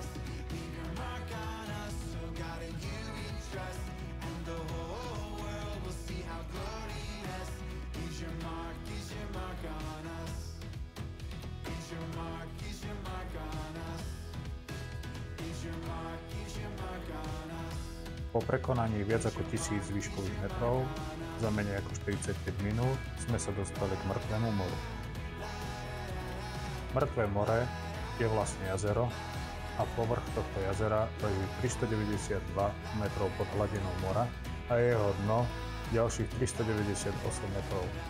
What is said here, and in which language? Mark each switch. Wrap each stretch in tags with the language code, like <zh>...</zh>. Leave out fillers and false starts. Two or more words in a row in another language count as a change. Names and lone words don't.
<en>Leave your mark on us, so God in you we trust, and the whole world will see how glorious. Is your mark on us? Is your mark on us? Is your mark on us?</en> <sk>Po prekonaní viac ako 1000 výškových metrov za menej ako 45 minút sme sa dostali k Mŕtvemu moru. Mŕtve more je vlastne jazero a povrch tohto jazera leží 392 metrov pod hladinou mora a jeho dno ďalších 398 metrov.</sk>